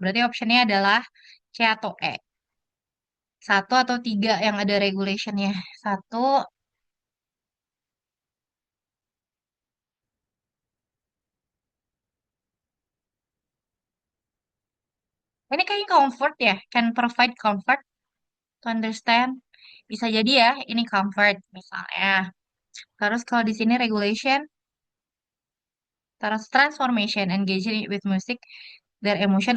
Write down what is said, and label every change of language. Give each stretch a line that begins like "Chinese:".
Indonesian: Berarti optionnya adalah C atau E. Satu atau tiga yang ada regulationnya. Satu, ini kayaknya comfort ya.
English: Can provide comfort to understand.
Indonesian: Bisa jadi ya, ini comfort misalnya. Terus kalau di sini regulation, terus transformation, engaging with music, their emotion.